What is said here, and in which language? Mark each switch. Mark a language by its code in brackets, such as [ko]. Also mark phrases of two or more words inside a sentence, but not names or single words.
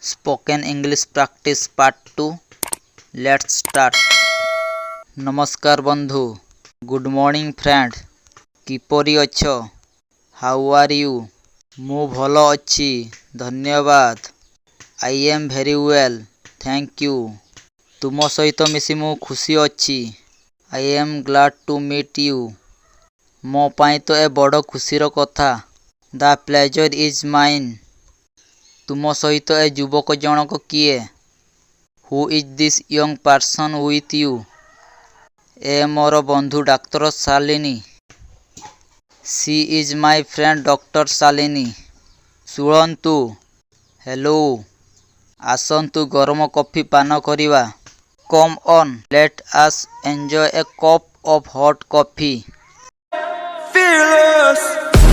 [en] Spoken English Practice Part 2. Let's start. [or] ନମସ୍କାର ବନ୍ଧୁ. [en] Good morning friend. [or] କିପରି ଅଛ? [en] How are you? [or] ମୁଁ ଭଲ ଅଛି ଧନ୍ୟବାଦ. [en] I am very well. Thank you. [or] ତୁମ ସହିତ ମିଶି ମୁଁ ଖୁସି ଅଛି. [en] I am glad to meet you. [or] ମୋ ପାଇଁ ତ ଏ ବଡ଼ ଖୁସିର କଥା. [en] The pleasure is mine. [or] ତୁମ ସହିତ ଏ ଯୁବକ ଜଣକ କିଏ? [en] Who is this young person with you? [or] ଏ ମୋର ବନ୍ଧୁ ଡାକ୍ତର ଶାଳିନୀ. [en] She is my friend Dr. शालिनी. [or] ଶୁଣନ୍ତୁ. ହେଲୋ. ଆସନ୍ତୁ ଗରମ କଫି ପାନ କରିବା. [en] Come on, let us enjoy a cup of hot coffee. Fearless.